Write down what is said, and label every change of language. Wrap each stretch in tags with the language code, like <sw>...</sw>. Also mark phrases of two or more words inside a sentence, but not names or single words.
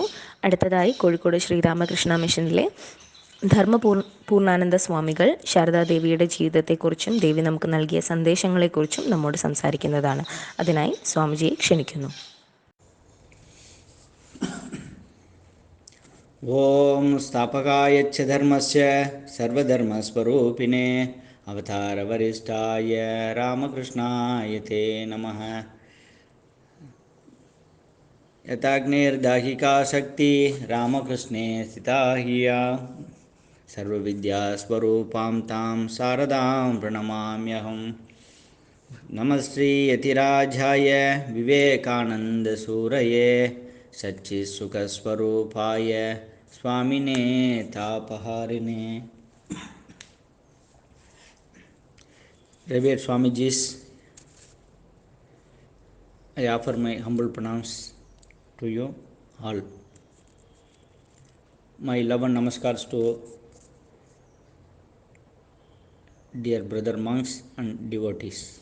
<ml>അടുത്തതായി കോഴിക്കോട് ശ്രീരാമകൃഷ്ണ മിഷനിലെ പൂർണ്ണാനന്ദ സ്വാമികൾ ശാരദാദേവിയുടെ ജീവിതത്തെക്കുറിച്ചും ദേവി നമുക്ക് നൽകിയ സന്ദേശങ്ങളെക്കുറിച്ചും നമ്മോട് സംസാരിക്കുന്നതാണ്. അതിനായി സ്വാമിജിയെ ക്ഷണിക്കുന്നു.</ml> <sa>ഓം സ്ഥാപകായ ച ധർമ്മസ്യ സർവധർമ്മസ്വരൂപിണേ അവതാരവരിഷ്ഠായ രാമകൃഷ്ണായ തേ നമഃ. यथाग्निर्दाहिका शक्ति रामकृष्णे स्थिता हिया सर्वविद्यास्वरूपां तां शारदां प्रणमाम्यहम्. नमस्ते यतिराजाय विवेकानन्दसूरये सच्चित्सुखस्वरूपाय स्वामिने तापहारिणे.</sa> <en>Revered Swamijis, I offer my humble pranams to you all. My love and namaskars to dear brother monks and devotees.</en>